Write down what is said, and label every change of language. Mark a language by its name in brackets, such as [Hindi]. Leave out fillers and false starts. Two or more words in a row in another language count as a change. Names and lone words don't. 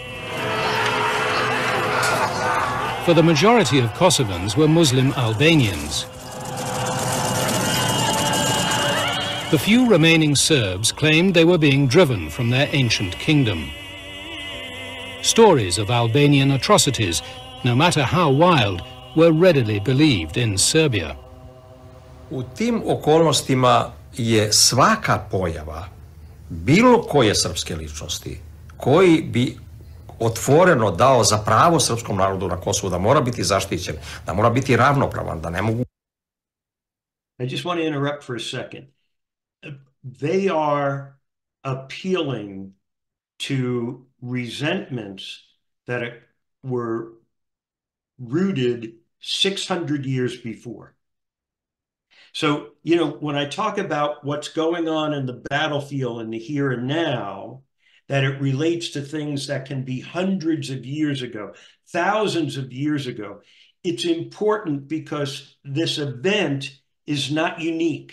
[English] For the majority of Kosovans were Muslim Albanians. The few remaining Serbs claimed they were being driven from their ancient kingdom. Stories of Albanian atrocities, no matter how wild, were readily believed in Serbia. [Serbian] U tim okolnostima je svaka pojava bilo koje srpske ličnosti koji bi otvoreno dao za pravo srpskom narodu na Kosovu da mora biti zaštićen, da mora biti ravnopravan, da ne mogu... [English] I just want to interrupt for a second. They are appealing to resentments that were rooted 600 years before. So, you know, when I talk about what's going on in the battlefield in the here and now, that it relates to things that can be hundreds of years ago, thousands of years ago, it's important because this event is not unique.